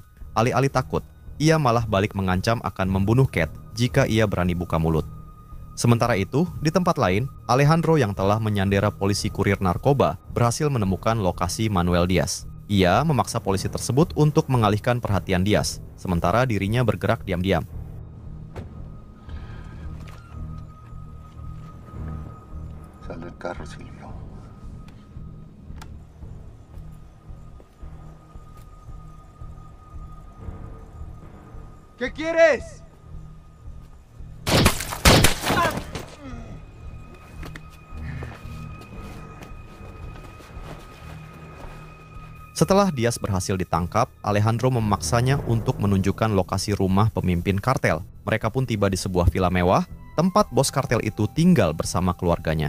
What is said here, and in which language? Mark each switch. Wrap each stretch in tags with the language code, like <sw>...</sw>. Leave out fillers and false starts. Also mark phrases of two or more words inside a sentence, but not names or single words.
<id>Alih-alih takut, ia malah balik mengancam akan membunuh Kate jika ia berani buka mulut. Sementara itu, di tempat lain, Alejandro yang telah menyandera polisi kurir narkoba berhasil menemukan lokasi Manuel Diaz. Ia memaksa polisi tersebut untuk mengalihkan perhatian Diaz, sementara dirinya bergerak diam-diam.</id> <es>Sal del carro, Silvio. ¿Qué quieres?</es> <id>Setelah Diaz berhasil ditangkap, Alejandro memaksanya untuk menunjukkan lokasi rumah pemimpin kartel. Mereka pun tiba di sebuah villa mewah, tempat bos kartel itu tinggal bersama keluarganya.</id>